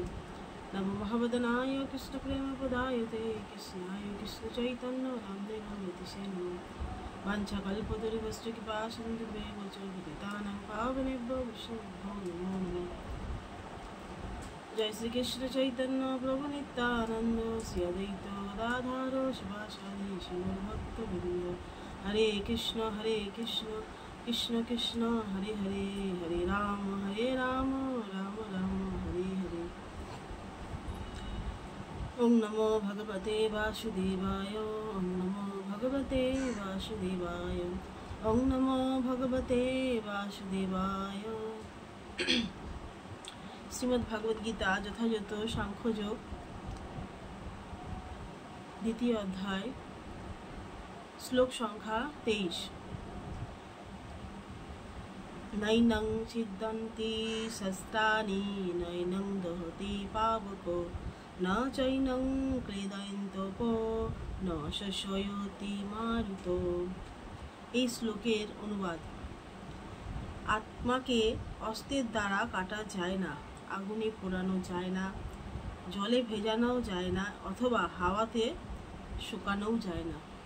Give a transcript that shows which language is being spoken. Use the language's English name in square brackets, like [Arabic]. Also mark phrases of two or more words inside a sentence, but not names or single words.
[Sanskrit] नमो भगवदनाय कृष्णप्रेमप्रदायते कृष्णाय कृष्णचैतन्य नाम्ने नमोऽतिशे नमः। वाञ्छाकल्पतरुभ्यश्च कृपासिन्धुभ्येव च पतितानां पावनेभ्यो वैष्णवेभ्यो नमो नमः। जय श्री कृष्ण चैतन्य प्रभु नित्यानंद श्री अद्वैत गदाधर शिवासादि शिवभक्तवृंद। हरे कृष्ण कृष्ण कृष्ण हरे हरे, हरे राम राम राम हरे हरे। ओम नमो भगवते वासुदेवाय, ओम नमो भगवते वासुदेवाय, ओम नमो भगवते वासुदेवाय। [Bangla] শ্রীমদ্ ভাগবত গীতা যথাযথ সাংখ্যযোগ দ্বিতীয় অধ্যায় শ্লোক সংখ্যা 23। [Sanskrit] নৈনং ছিদ্যন্তি শস্ত্রাণি নৈনং দহতি পাবকো ন চৈনং ক্লেদয়ন্তপো ন শস্যয়তি মারুতো। [Bangla] এই শ্লোকের অনুবাদ: আত্মাকে অস্ত্রের দ্বারা কাটা যায় না, আগুনে পোড়ানো যায় না, জলে ভেজানোও যায় না, অথবা হাওয়াতে শুকানোও যায় না।